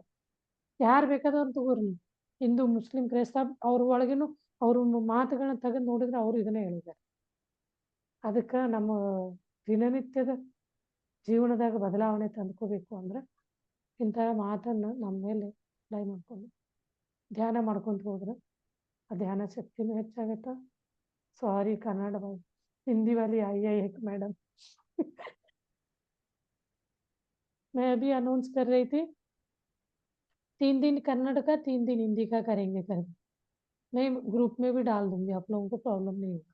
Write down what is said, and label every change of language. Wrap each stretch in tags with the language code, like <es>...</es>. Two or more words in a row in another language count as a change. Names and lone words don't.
<kn>ಯಾರು ಬೇಕಾದವ್ರು ತಗೋರಿ, ನೀವು ಹಿಂದೂ ಮುಸ್ಲಿಂ ಕ್ರೈಸ್ತ ಅವ್ರ ಒಳಗೇನು ಅವ್ರ ಮಾತುಗಳನ್ನ ತೆಗೆದು ನೋಡಿದ್ರೆ ಅವರು ಇದನ್ನೇ ಹೇಳಿದ್ದಾರೆ. ಅದಕ್ಕೆ ನಮ್ಮ ದಿನನಿತ್ಯದ ಜೀವನದಾಗ ಬದಲಾವಣೆ ತಂದ್ಕೋಬೇಕು ಅಂದ್ರೆ ಇಂಥ ಮಾತನ್ನು ನಮ್ಮ ಮೇಲೆ ಅಪ್ಲೈ ಮಾಡ್ಕೊಂಡು ಧ್ಯಾನ ಮಾಡ್ಕೊಂತ ಹೋದ್ರೆ ಆ ಧ್ಯಾನ ಶಕ್ತಿನೂ ಹೆಚ್ಚಾಗತ್ತ.</kn> <hi>सॉरी कन्नड़ भाई, हिंदी वाली आई है एक मैडम। मैं अभी अनाउंस कर रही थी 3 दिन कन्नड़ का 3 दिन हिंदी का करेंगे करके। मैं ग्रुप में भी डाल दूंगी, आप लोगों को प्रॉब्लम नहीं होगा।</hi>